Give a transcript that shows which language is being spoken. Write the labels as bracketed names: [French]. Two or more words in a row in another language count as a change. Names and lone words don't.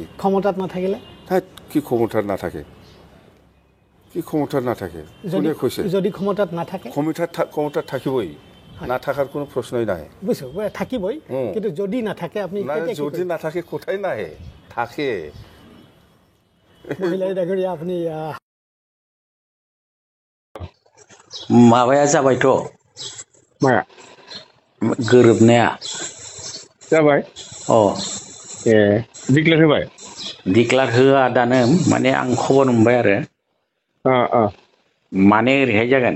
[Assamese] ক্ষমতাত নাথাকিলে কি ক্ষমতাত নাথাকে, কি ক্ষমতাত নাথাকে কোনে কৈছে? যদি ক্ষমতাত নাথাকে ক্ষমতাত থাকিবই, নাথাকাৰ কোনো প্ৰশ্নই নাহে। বুজিছো, থাকিবই, কিন্তু যদি নাথাকে আপুনি যদি নাথাকে কোথায় নাহে, থাকে। महिला डागरिया अपनी [Bodo] माबाया जाबायथ' माया गोरोबनाया जाबाय। डिक्लेयार होबाय? डिक्लेयार होआ दानो, माने आं खबर मोनबाय आरो माने ओरैहाय जागोन।